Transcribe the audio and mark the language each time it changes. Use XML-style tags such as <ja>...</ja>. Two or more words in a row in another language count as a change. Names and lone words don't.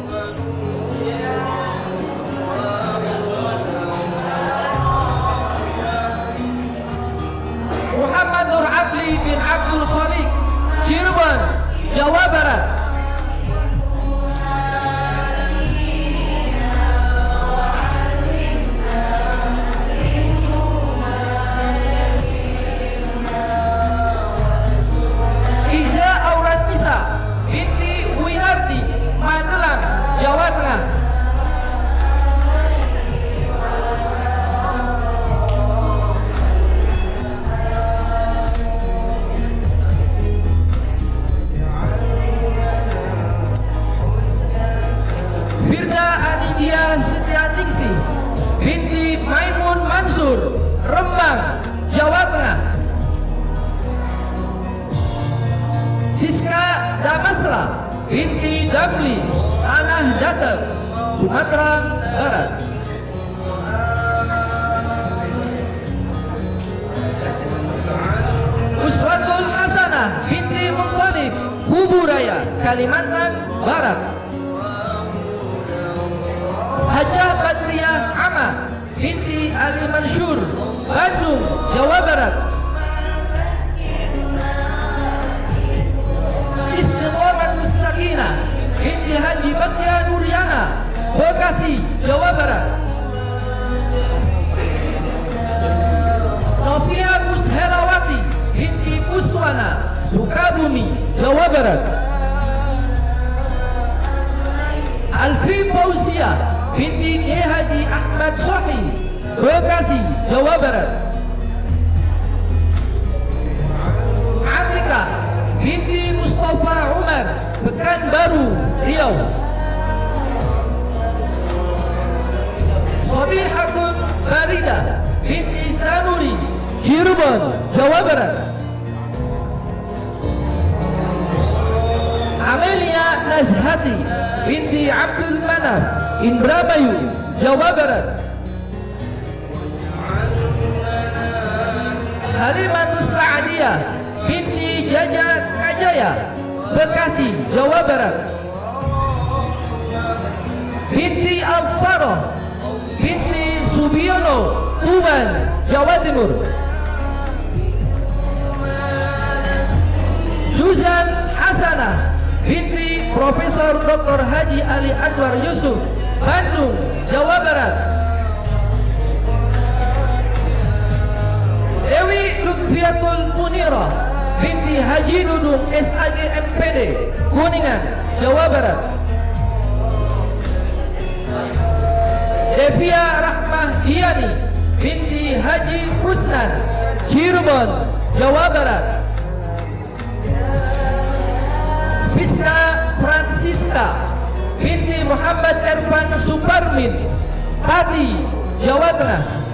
<id>Muhammad Nur Adli bin Abdul Khaliq, Cirebon, Jawa Barat. Iza Aurat Nisa binti Winardi, Magelang, Jawa Tengah. Firda Anidia Setianingsi binti Maimun Mansur, Rembang, Jawa Tengah. Siska Damasra binti Damli, Tanah Datar, Sumatera Barat. Uswatul Hasanah binti Muttalib, Kuburaya, Kalimantan Barat. Hajah Badriyah Ahmad binti Ali Mansur, Bandung, Jawa Barat. Istiqomatus Sakinah binti Haji Batia Nuryana, Bekasi, Jawa Barat. Novia Mushelawati binti Puswana, Sukabumi, Jawa Barat. Alfi Fauzia binti Kiai Haji Ahmad Sohi, Bekasi, Jawa Barat. Atika binti Mustafa Umar, Pekanbaru, Riau. Sobihatun Barida binti Sanuri, Cirebon, Jawa Barat. Amelia Nazhati binti Abdul Manaf, Indramayu, Jawa Barat. Halimatus Sa'adiyah binti Jaja Kajaya, Bekasi, Jawa Barat. Binti Al-Faroh binti Subiono, Tuban, Jawa Timur. Juzan Hasanah binti Profesor Dr. Haji Ali Anwar Yusuf, Bandung, Jawa Barat. Dewi Lutfiatul Munirah binti Haji Dudung, SAG MPD, Kuningan, Jawa Barat. Devia Rahmah Diani binti Haji Husnan, Cirebon, Jawa Barat. Fiska Francisca binti Muhammad Erfan Suparmin, Pati, Jawa Tengah.</id>